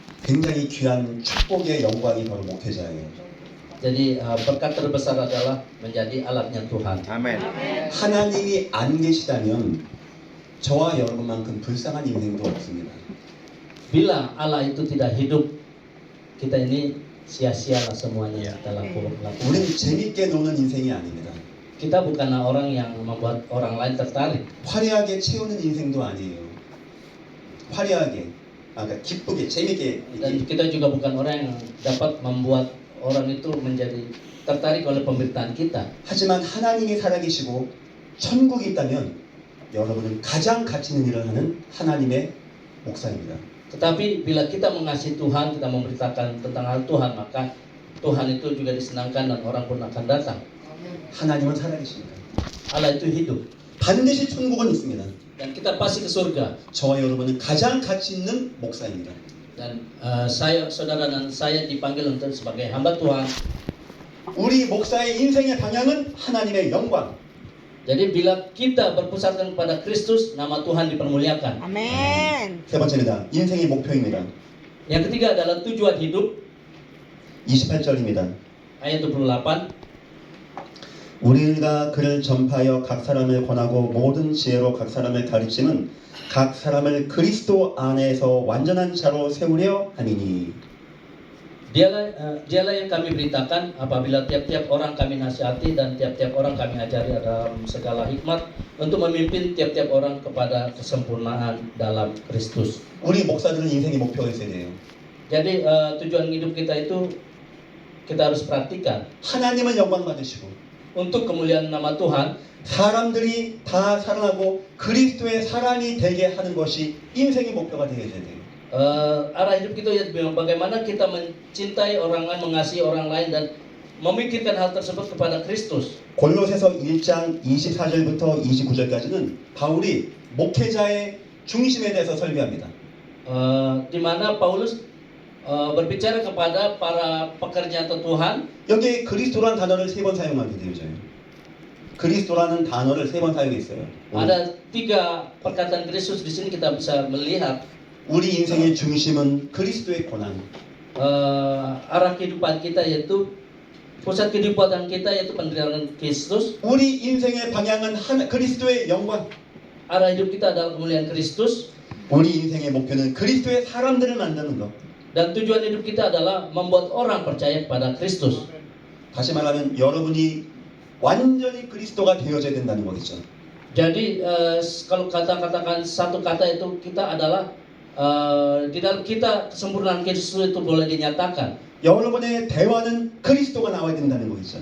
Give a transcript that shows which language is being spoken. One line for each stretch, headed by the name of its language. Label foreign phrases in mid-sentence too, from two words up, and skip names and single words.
Korean: 굉장히 귀한 축복의 영광이 바로 목회자예요.
Indonesian: Jadi berkat terbesar adalah menjadi alatnya Tuhan.
Korean: 아멘. 하나님이 안 계시다면 저와 여러분만큼 불쌍한 인생도 없습니다.
Indonesian: Bila Allah itu tidak hidup, kita ini sia-sialah semuanya kita lakukan.
Korean: 우리는 재밌게 노는 인생이 아닙니다.
Indonesian: Kita bukanlah orang yang membuat orang lain tertarik.
Korean: 화려하게 채우는 인생도 아니에요. 화려하게, 그러니까 기쁘게, 재밌게.
Indonesian: Dan kita juga bukan orang yang dapat membuat orang itu menjadi tertarik oleh pemberitaan kita.
Korean: 하지만 하나님이 살아계시고 천국이 있다면 여러분은 가장 가치 있는 일을 하는 하나님의 목사입니다.
Indonesian: Tetapi bila kita mengasihi Tuhan, kita memberitakan tentang hal Tuhan, maka Tuhan itu juga disenangkan dan orang pun akan datang.
Korean: 하나님은 살아계십니다.
Indonesian: Allah itu hidup.
Korean: 반드시 천국은 있습니다.
Indonesian: Dan kita pasti ke surga.
Korean: 저와 여러분은 가장 가치 있는 목사입니다.
Indonesian: Dan saudara dan saya dipanggil untuk sebagai hamba Tuhan.
Korean: 우리 목사의 인생의 방향은 하나님의 영광.
Indonesian: Jadi bila kita berpusatkan kepada Kristus, nama Tuhan dipermuliakan.
Korean: 아멘. 세 번째입니다. 인생의 목표입니다.
Indonesian: Yang ketiga adalah tujuan hidup.
Korean: 28절입니다.
Indonesian: Ayat 28.
Korean: 우리가 그를 전파하여 각 사람을 권하고 모든 지혜로 각 사람을 가르치는 각 사람을 그리스도 안에서 완전한 자로 세우려 함이니.
Indonesian: Dialah yang kami beritakan apabila tiap-tiap orang kami nasihati dan tiap-tiap orang kami ajari dalam segala hikmat untuk memimpin tiap-tiap orang kepada kesempurnaan dalam Kristus.
Korean: 우리 목사들은 인생의 목표가 있어야 돼요.
Indonesian: Jadi tujuan hidup kita itu kita harus perhatikan.
Korean: 하나님은 영광 받으시고
Indonesian: Untuk kemuliaan nama Tuhan,
Korean: 사람들이 다 살아나고 그리스도의 사람이 되게 하는 것이 인생의 목표가 되어야 돼요.
Indonesian: arah hidup kita ya bagaimana kita mencintai orang lain, mengasihi orang lain dan memikirkan hal tersebut kepada Kristus.
Korean: 골로새서 1장 24절부터 29절까지는 바울이 목회자의 중심에 대해서 설교합니다.
Indonesian: Di mana Paulus berbicara kepada para pekerja Tuhan.
Korean: 여기에 그리스도라는 단어를 3번 사용하게 되어져요. 그리스도라는 단어를 3번 사용했어요.
Indonesian: Ada 3 perkataan Kristus di sini kita bisa melihat
Korean: 우리 인생의 중심은 그리스도의 고난.
Indonesian: arah kehidupan kita yaitu pusat kehidupan kita yaitu penderitaan Kristus.
Korean: 우리 인생의 방향은 그리스도의 영광.
Indonesian: Arah hidup kita adalah kemuliaan Kristus.
Korean: 우리 인생의 목표는 그리스도의 사람들을 만드는 것.
Indonesian: Dan tujuan hidup kita adalah membuat orang percaya kepada Kristus.
Korean: 다시 말하면 여러분이 완전히 그리스도가 되어져야 된다는 거겠죠.
Indonesian: Jadi kalau katakan satu kata itu kita adalah di dalam kita kesempurnaan Kristus itu boleh dinyatakan.
Korean: 여러분의 대화는 그리스도가 나와야 된다는 거겠죠.